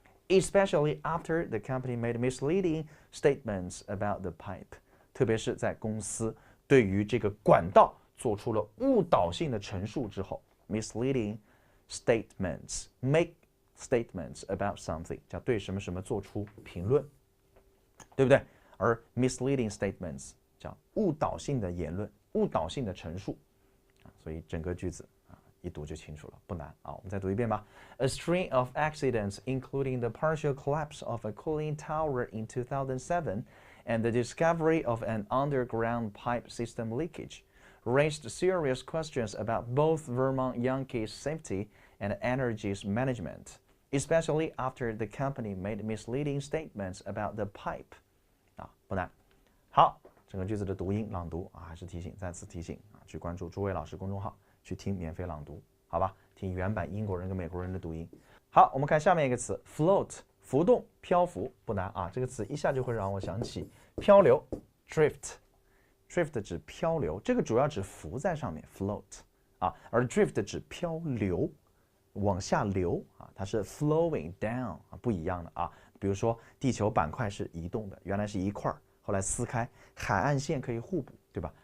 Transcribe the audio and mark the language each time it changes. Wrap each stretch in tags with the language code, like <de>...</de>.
<en>especially after the company made misleading statements about the pipe，</en> <zh>特别是在公司对于这个管道做出了误导性的陈述之后 ，</zh> <en>misleading statements make statements about something</en> <zh>叫对什么什么做出评论，对不对？而</zh> <en>misleading statements</en> <zh>叫误导性的言论、误导性的陈述，所以整个句子一读就清楚了，不难啊。我们再读一遍吧。</zh> <en>A string of accidents, including the partial collapse of a cooling tower in 2007 and the discovery of an underground pipe system leakage, raised serious questions about both Vermont Yankees' safety and energy's management, especially after the company made misleading statements about the pipe.</en> <zh>不难。好，整个句子的读音朗读还是再次提醒去关注诸位老师公众号。去听免费朗读，好吧？听原版英国人跟美国人的读音。好，我们看下面一个词 ，float， 浮动、漂浮，不难啊。这个词一下就会让我想起漂流 ，drift，drift 指漂流，这个主要指浮在上面 ，float 而 drift 指漂流，往下流它是</zh> <en>flowing down</en> <zh>不一样的比如说地球板块是移动的，原来是一块，后来撕开，海岸线可以互补，对吧？</zh>